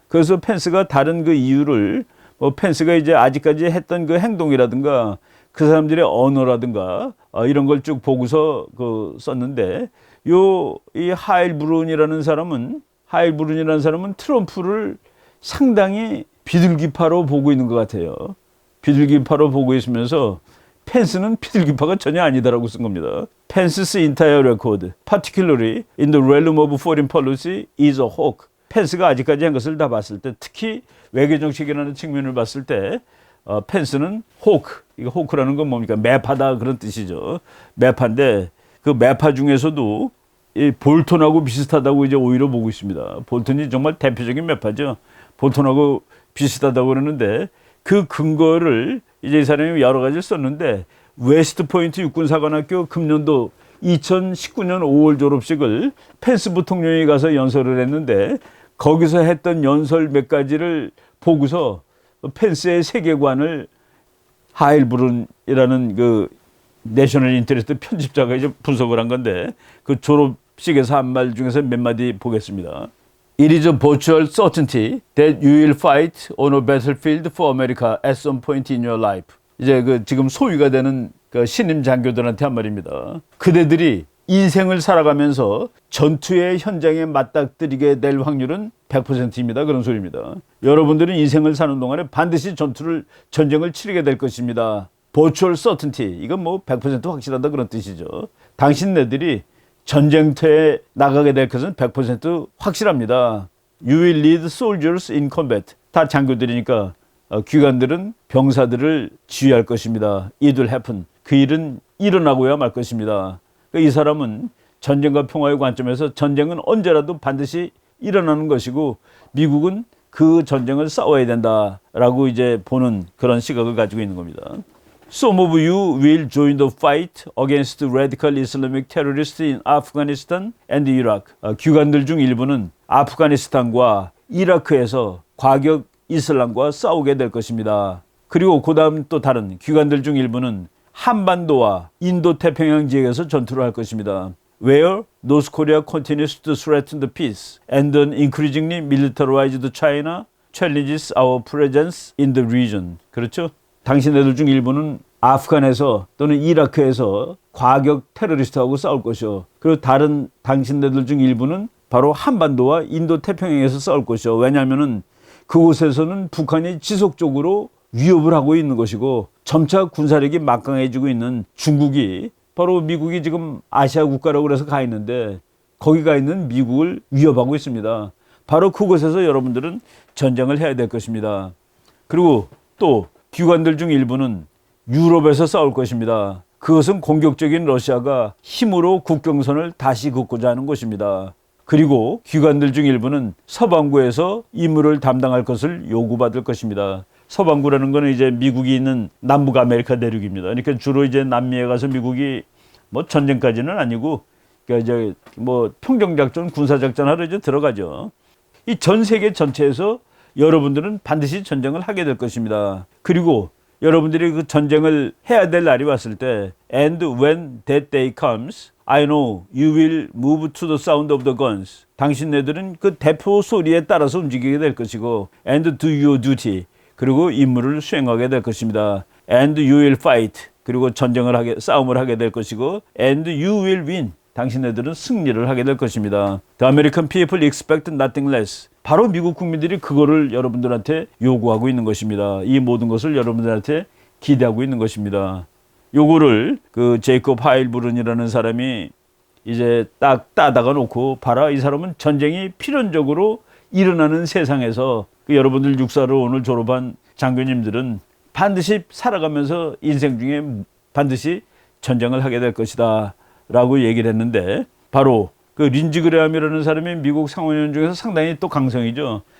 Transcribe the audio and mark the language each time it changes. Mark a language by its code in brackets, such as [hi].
[ko] 그래서 펜스가 다른 그 이유를 펜스가 이제 아직까지 했던 그 행동이라든가 그 사람들의 언어라든가 이런 걸 쭉 보고서 썼는데 이 하일브룬이라는 사람은 트럼프를 상당히 비둘기파로 보고 있는 것 같아요. 비둘기파로 보고 있으면서 펜스는 비둘기파가 전혀 아니다라고 쓴 겁니다. [en] Pence's entire record, particularly in the realm of foreign policy, is a hawk. [ko] 펜스가 아직까지 한 것을 다 봤을 때, 특히 외교정책이라는 측면을 봤을 때 펜스는 이거 호크라는 건 뭡니까? 매파다 그런 뜻이죠. 매파인데 그 매파 중에서도 이 볼턴하고 비슷하다고 이제 오히려 보고 있습니다. 볼턴이 정말 대표적인 매파죠. 볼턴하고 비슷하다고 그러는데 그 근거를 이제 이 사람이 여러 가지를 썼는데 웨스트포인트 육군사관학교 금년도 2019년 5월 졸업식을 펜스 부통령이 가서 연설을 했는데 거기서 했던 연설 몇 가지를 보고서 펜스의 세계관을 하일브룬이라는 그 내셔널 인터레스트 편집자가 이제 분석을 한 건데 그 졸업식에서 한 말 중에서 몇 마디 보겠습니다. [en] It is a virtual certainty that you will fight on a battlefield for America at some point in your life. [ko] 이제 그 지금 소위가 되는 그 신임 장교들한테 한 말입니다. 그대들이 인생을 살아가면서 전투의 현장에 맞닥뜨리게 될 확률은 100%입니다. 그런 소리입니다. 여러분들은 인생을 사는 동안에 반드시 전쟁을 치르게 될 것입니다. [en] Virtual certainty. [ko] 이건 뭐 100% 확실하다 그런 뜻이죠. 당신네들이 전쟁터에 나가게 될 것은 100% 확실합니다. [en] You will lead soldiers in combat. [ko] 다 장교들이니까 귀관들은 병사들을 지휘할 것입니다. [en] It will happen. [ko] 그 일은 일어나고야 말 것입니다. 이 사람은 전쟁과 평화의 관점에서 전쟁은 언제라도 반드시 일어나는 것이고 미국은 그 전쟁을 싸워야 된다라고 이제 보는 그런 시각을 가지고 있는 겁니다. [en] Some of you will join the fight against radical Islamic terrorists in Afghanistan and Iraq. [ko] 귀관들 중 일부는 아프가니스탄과 이라크에서 과격 이슬람과 싸우게 될 것입니다. 그리고 그 다음 또 다른 귀관들 중 일부는 한반도와 인도 태평양 지역에서 전투를 할 것입니다. [en] Where North Korea continues to threaten the peace and an increasingly militarized China challenges our presence in the region. [ko] 그렇죠? 당신네들 중 일부는 아프간에서 또는 이라크에서 과격 테러리스트하고 싸울 것이요. 그리고 다른 당신네들 중 일부는 바로 한반도와 인도 태평양에서 싸울 것이요. 왜냐하면은 그곳에서는 북한이 지속적으로 위협을 하고 있는 것이고 점차 군사력이 막강해지고 있는 중국이 바로 미국이 지금 아시아 국가라고 그래서 가 있는데 거기 가 있는 미국을 위협하고 있습니다. 바로 그곳에서 여러분들은 전쟁을 해야 될 것입니다. 그리고 또 기관들 중 일부는 유럽에서 싸울 것입니다. 그것은 공격적인 러시아가 힘으로 국경선을 다시 긋고자 하는 것입니다. 그리고 기관들 중 일부는 서방구에서 임무를 담당할 것을 요구받을 것입니다. 서방구라는 것은 이제 미국이 있는 남북 아메리카 대륙입니다. 그러니까 주로 이제 남미에 가서 미국이 뭐 전쟁까지는 아니고 그러니까 이제 뭐 평정작전, 군사작전 하러 이제 들어가죠. 이 전 세계 전체에서 여러분들은 반드시 전쟁을 하게 될 것입니다. 그리고 여러분들이 그 전쟁을 해야 될 날이 왔을 때 [en] And when that day comes, I know you will move to the sound of the guns. [ko] 당신네들은 그 대포 소리에 따라서 움직이게 될 것이고 [en] And do your duty. [ko] 그리고 임무를 수행하게 될 것입니다. [en] And you will fight. [ko] 그리고 싸움을 하게 될 것이고 [en] And you will win. [ko] 당신네들은 승리를 하게 될 것입니다. [en] The American people expect nothing less. [ko] 바로 미국 국민들이 그거를 여러분들한테 요구하고 있는 것입니다. 이 모든 것을 여러분들한테 기대하고 있는 것입니다. 요거를 그 제이콥 하일브룬이라는 사람이 이제 딱 따다가 놓고 봐라, 이 사람은 전쟁이 필연적으로 일어나는 세상에서 여러분들 육사로 오늘 졸업한 장교님들은 반드시 살아가면서 인생 중에 반드시 전쟁을 하게 될 것이다 라고 얘기를 했는데 바로 그 린지 그레함이라는 사람이 미국 상원의원 중에서 상당히 또 강성이죠.